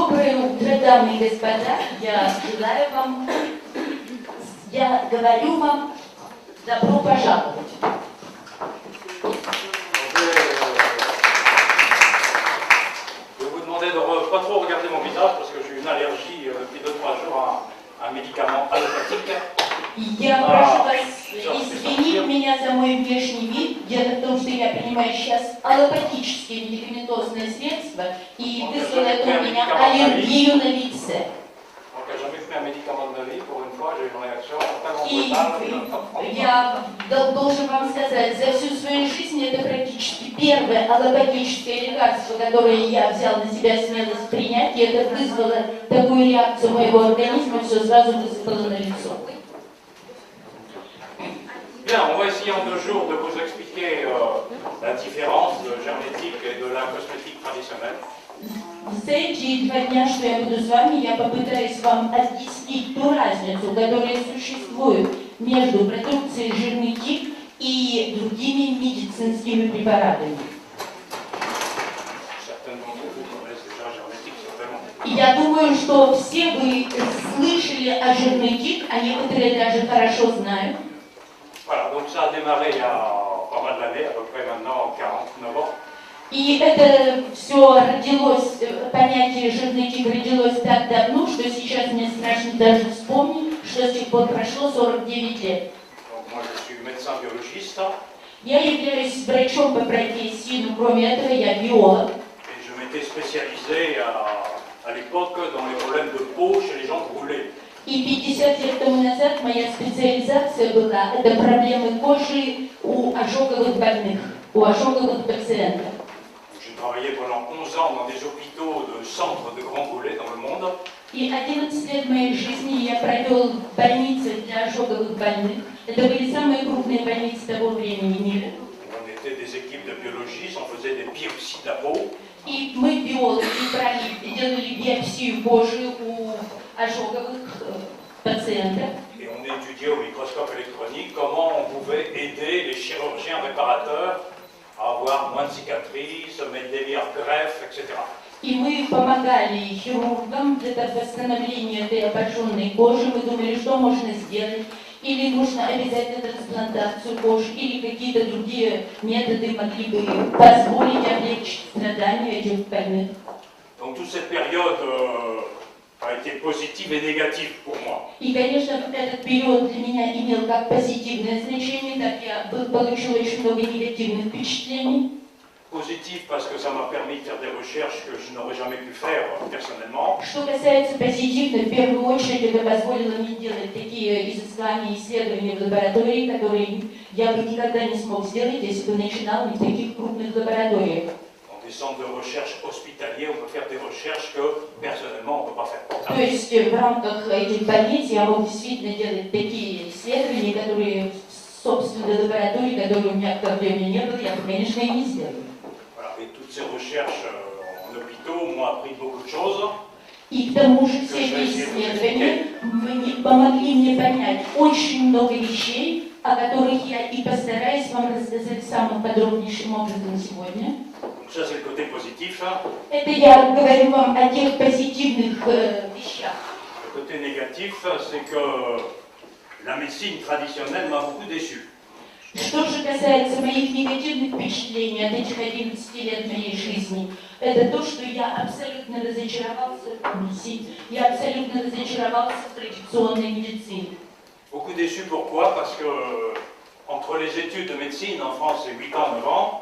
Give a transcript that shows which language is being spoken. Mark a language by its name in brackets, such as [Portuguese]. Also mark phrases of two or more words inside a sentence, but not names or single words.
[Russian] Доброе утро, дамы и господа. Я желаю вам, я говорю вам, добро пожаловать. [French] Je vais vous demander de ne pas trop regarder mon visage parce que j'ai une allergie depuis 2-3 jours à un médicament allopathique. [Russian] Я прошу вас извинить меня за мой внешний вид. Дело в том, что я принимаю сейчас аллопатические медикаментозные средства, и вызвало это у меня аллергию на лице. И я должен вам сказать, за всю свою жизнь это практически первое аллопатическое лекарство, которое я взял на себя смелость принять, и это вызвало такую реакцию моего организма, все сразу высыпало на лицо. [French] Bien, on va essayer en 2 jours de vous expliquer la différence de germétique et de la cosmétique traditionnelle. [Russian] За эти 2 дня, что я буду с вами, я попытаюсь вам объяснить ту разницу, которая существует между продукцией жирный тик и другими медицинскими препаратами. И я думаю, что все вы слышали о жирный тик, а некоторые даже хорошо знают. [French] Voilà, donc ça a démarré il y a pas mal d'années, à peu près maintenant 49 ans. [Russian] И это все родилось, понятие жирный тик родилось так давно, что сейчас мне страшно даже вспомнить, что с тех пор прошло 49 лет. [French] Moi, je suis médecin biologiste. [Russian] Я являюсь врачом по профессии, но кроме этого я биолог. [French] Et je m'étais spécialisé à l'époque dans les problèmes de peau chez les gens brûlés. [Russian] И 50 lет тому назад моя специализация была это проблемы кожи у ожоговых больных, у ожоговых пациентов. [French] J'ai travaillé pendant 11 ans dans des hôpitaux de centres de grands brûlés dans le monde. [Russian] И 11 лет моей жизни я провел в больнице для ожоговых больных. Это были самые крупные больницы того времени в мире. [French] On était des équipes de biologistes, on faisait des biopsies de la peau. [Russian] И мы, биологи, делали биопсию кожи у ожоговых пациентов. [French] Et on étudiait au microscope électronique comment on pouvait aider les chirurgiens réparateurs à avoir moins de cicatrices, mettre des meilleures greffes, etc. [Russian] И мы помогали хирургам для восстановления этой обожженной кожи. Мы думали, что можно сделать. Или нужно обязательно трансплантацию кожи, или какие-то другие методы могли бы позволить облегчить страдания этих больных. [French] Donc toute cette période a été positive et négative pour moi. [Russian] И, конечно, этот период для меня имел как позитивное значение, так я получила очень много негативных впечатлений. [French] Positif parce que ça m'a permis de faire des recherches que je n'aurais jamais pu faire personnellement. [Russian] Что касается позитивно, в первую очередь это позволило мне делать такие изыскания, исследования в лаборатории, которые я бы никогда не смог сделать, если бы начинал не в таких крупных лабораториях. [French] Dans des centres de recherche hospitaliers, on peut faire des recherches que personnellement on ne peut pas faire. [Russian] То есть в рамках этих больниц я мог действительно делать такие исследования, которые в собственной лаборатории, которые у меня в то время не было, я бы, конечно, и не сделал. [French] Et toutes ces recherches en hôpitaux m'ont appris beaucoup de choses. [Russian] И к тому же все эти исследования помогли мне понять очень много вещей, о которых я и постараюсь вам рассказать самым подробнейшим образом сегодня. [French] Ça, c'est le côté positif. [Russian] Это я говорю вам о тех позитивных вещах. [French] Le côté négatif, c'est que la médecine traditionnelle m'a beaucoup déçu. [Russian] Что же касается моих негативных впечатлений от этих 11 лет моей жизни, это то, что я абсолютно разочаровался в традиционной медицине. [French] Beaucoup déçu, pourquoi? Parce que entre les études de médecine en France, c'est 8 ans, 9 ans.